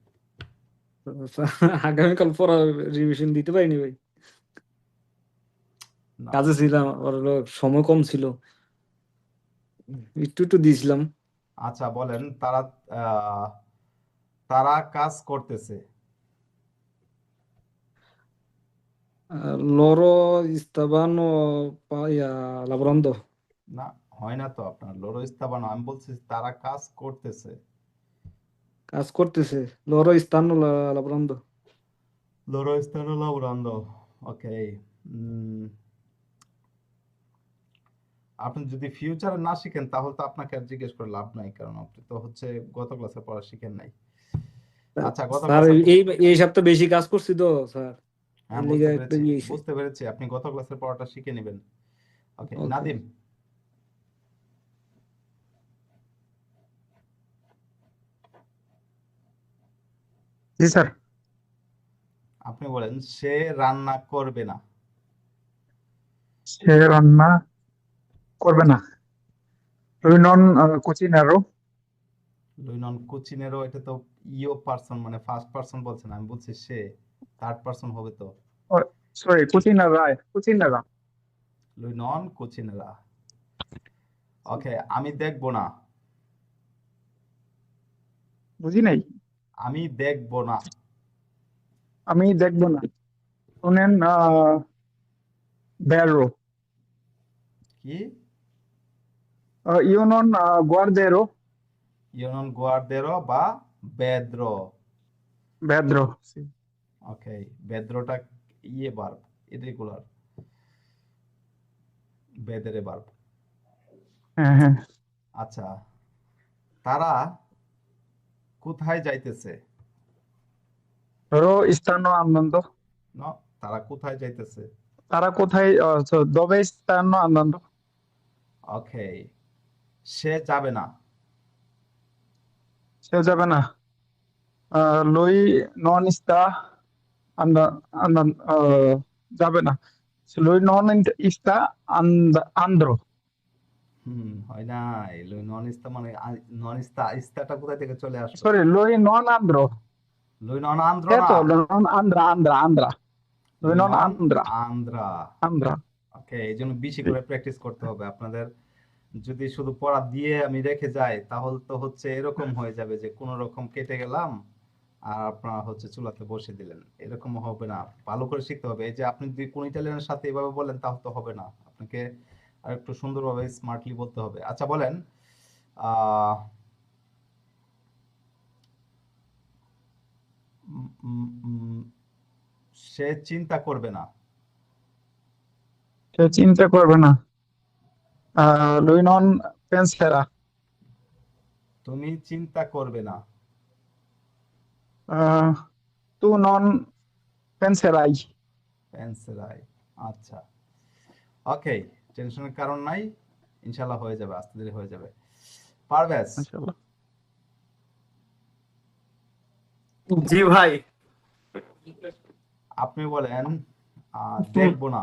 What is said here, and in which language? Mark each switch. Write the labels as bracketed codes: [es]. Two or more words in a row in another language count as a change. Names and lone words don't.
[bn] আগামীকাল পড়া রিভিশন দিতে পারিনি ভাই, না, কাজে ছিলাম, আর হলো সময় কম ছিল, একটু একটু দিয়েছিলাম। আচ্ছা বলেন আহ, তারা কাজ করতেছে। [it] Loro stavano lavorando, [bn] না, হয় না তো আপনার, [it] loro stavano, [bn] আমি বলছি তারা কাজ করতেছে। কাজ করতেছে, [it] loro stanno lavorando, loro stanno lavorando. ওকে। [bn] আপনি যদি ফিউচারে না শিখেন তাহলে তো আপনাকে আর জিজ্ঞেস করে লাভ নাই, কারণ আপনি তো হচ্ছে গত ক্লাসে পড়া শিখেন নাই। আচ্ছা, গত স্যার। ক্লাসের, এই এই সপ্তাহে বেশি কাজ করছি তো স্যার, হ্যাঁ এই লিগে বুঝতে একটু পেরেছি, ইয়ে হয়েছে। বুঝতে পেরেছি, আপনি গত ক্লাসের পড়াটা শিখে নেবেন। ওকে, ওকে। নাদিম, জি স্যার। আপনি বলেন সে রান্না করবে না। সে রান্না করবে না। [it] lui non cucinerò। lui non cucinerò, [bn] এটা তো ইও পারসন, মানে [en] first person [bn] বলছেন, আমি বলছি সে [en] third person [bn] হবে তো। [en] Oh, sorry, [it] cucinerà। lui non cucinerà. [bn] ওকে, আমি দেখবো না। বুঝি নাই। আমি দেখবো না। আমি দেখবো না। শুনেন, berro। কি? [it] io non guarderò। io non guarderò o vedrò. vedrò, sì। [bn] ওকে, বেদ্রোটা ইয়ে বার্ব, ইরেগুলার, বেদেরে বার্ব। হ্যাঁ। আচ্ছা, তারা কোথায় যাইতেছে? [it] loro stanno andando। [bn] ন, তারা কোথায় যাইতেছে? তারা কোথায় [it] dove stanno andando। [bn] ওকে, সে যাবে না। সে যাবে না। [it] lui non sta andando, [bn] যাবে না। [it] Lui non sta andro. [bn] হয় না। [it] non sta [bn] মানে [it] non sta, [bn] ইস্তাটা কোথায় থেকে চলে আসলো? [it] Sorry, lui non andro. lui non andrò না, Certo, non andra. Lui লুই non নন andra. আন্দ্রা। Andra. [bn] ওকে, এই জন্য বেশি [it] Sì. [bn] করে প্র্যাকটিস করতে হবে আপনাদের। যদি শুধু পড়া দিয়ে আমি রেখে যাই তাহলে তো হচ্ছে এরকম হয়ে যাবে যে কোনো রকম কেটে গেলাম আর আপনারা হচ্ছে চুলাতে বসে দিলেন, এরকম হবে না। ভালো করে শিখতে হবে। এই যে আপনি যদি কোন ইটালিয়ানের সাথে এভাবে বলেন তাহলে তো হবে না, আপনাকে আর একটু সুন্দরভাবে স্মার্টলি বলতে হবে। আচ্ছা বলেন, আহ উম, উম, উম, সে চিন্তা করবে না। সে চিন্তা করবে না। [it] Lui non penserà. [bn] তুমি চিন্তা করবে না। Tu non penserai. পেন্সিলাই। আচ্ছা, ওকে, টেনশনের কারণ নাই, ইনশাল্লাহ হয়ে যাবে, আস্তে ধীরে হয়ে যাবে। পারভেজ, [ar] Mashallah. [bn] জি ভাই। আপনি বলেন দেখবো না।